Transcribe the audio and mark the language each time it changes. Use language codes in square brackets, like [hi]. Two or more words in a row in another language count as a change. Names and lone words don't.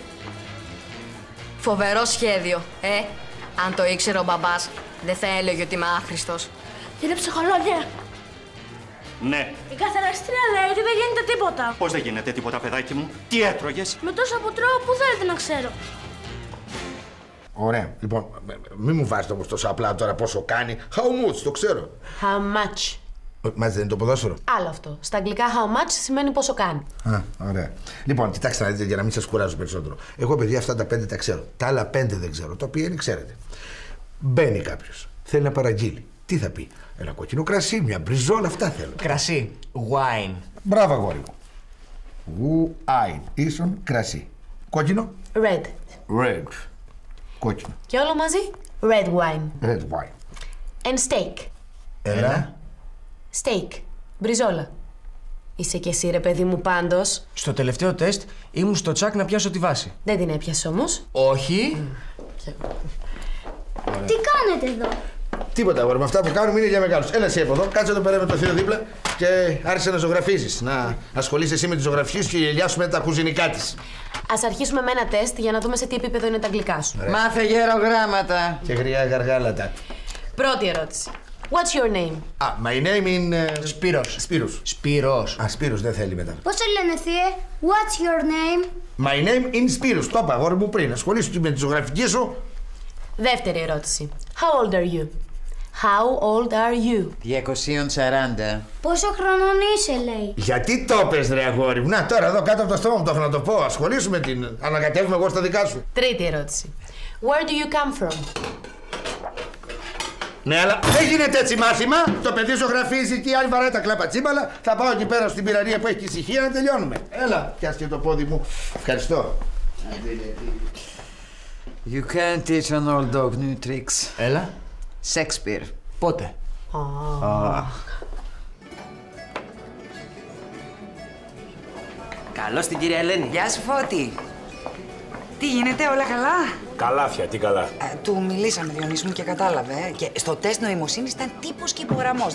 [el] Φοβερό σχέδιο, Αν το ήξερε ο μπαμπάς, δεν θα έλεγε ότι είμαι άχρηστος. Κύριε ψυχολόγε, Ναι. η καθαρίστρια λέει ότι δεν γίνεται τίποτα. Πώς δεν γίνεται τίποτα, παιδάκι μου. Τι έτρωγες. Με τόσο που τρώω, πού θέλετε να ξέρω. Ωραία. Λοιπόν, μην μου βάζετε όμως τόσο απλά τώρα πόσο κάνει. [en] How much, [el] το ξέρω. [en] How much. [el] Μας δεν είναι το ποδόσφαιρο. Άλλο αυτό. Στα αγγλικά [en] how much [el] σημαίνει πόσο κάνει. Α, ωραία. Λοιπόν, κοιτάξτε να δείτε για να μην σας κουράζω περισσότερο. Εγώ, παιδιά, αυτά τα 5 τα ξέρω. Τα άλλα 5 δεν ξέρω. Το οποίο είναι, ξέρετε. Μπαίνει κάποιος. Θέλει να παραγγείλει. Τι θα πει. Ένα κόκκινο κρασί, μια μπριζόλα, αυτά θέλω. Κρασί. Wine. Μπράβο, αγόρι μου. Wine. Ίσον κρασί. Κόκκινο. [en] Red. [el] Red. Κόκκινο. Και όλο μαζί. [en] Red wine. Red wine. And steak. [el] Έλα. Steak. Μπριζόλα. Είσαι κι εσύ, ρε παιδί μου, πάντως. Στο τελευταίο τεστ ήμουν στο τσακ να πιάσω τη βάση. Δεν την έπιασε όμως. Όχι. Τι κάνετε εδώ. Τίποτα, αγόρι μου. Αυτά που κάνουμε είναι για μεγάλους. Έλα εσύ από εδώ, κάτσε εδώ πέρα με το θείο δίπλα και άρχισε να ζωγραφίζεις. Να ασχολείσαι εσύ με τις ζωγραφιές και η Ελιά σου με τα κουζινικά της. Ας αρχίσουμε με ένα τεστ για να δούμε σε τι επίπεδο είναι τα αγγλικά σου. Μάθε γερογράμματα. Και γριά γαργάλατα. Πρώτη ερώτηση. [en] What's your name? My name is... [el] Σπύρος. Σπύρος. Α, Σπύρος, δεν θέλει μετά. Πώς σε λένε, θείε, [en] what's your name? My name is [el] Σπύρος. Το είπα, αγόρι μου, πριν. Ασχολήσου με τη ζωγραφική σου. Δεύτερη ερώτηση. [en] How old are you? How old are you? 240. [el] Πόσο χρονών είσαι, λέει. Γιατί το πες, ρε αγόρι μου. Να, τώρα εδώ κάτω από το στόμα μου το έχω να το πω. Ασχολήσου με την. Ανακατεύουμε εγώ στα δικά σου. Τρίτη ερώτηση. [en] Where do you come from? [el] Ναι, αλλά δεν γίνεται έτσι μάθημα. Το παιδί ζωγραφίζει και η άλλη βαράει τα κλαπατσίμπαλα. Θα πάω εκεί πέρα στην πυραρία που έχει ησυχία να τελειώνουμε. Έλα, πιάσε το πόδι μου. Ευχαριστώ. [en] You can't teach an old dog new tricks. [el] Έλα. Shakespeare. Πότε. Καλώς την κυρία Ελένη. Γεια σου, Φώτη. Τι γίνεται, όλα καλά. Καλάθια, τι καλά. Του μιλήσαμε, Διονύση μου, και κατάλαβε. Και στο τεστ νοημοσύνης ήταν τύπος και υπογραμμός.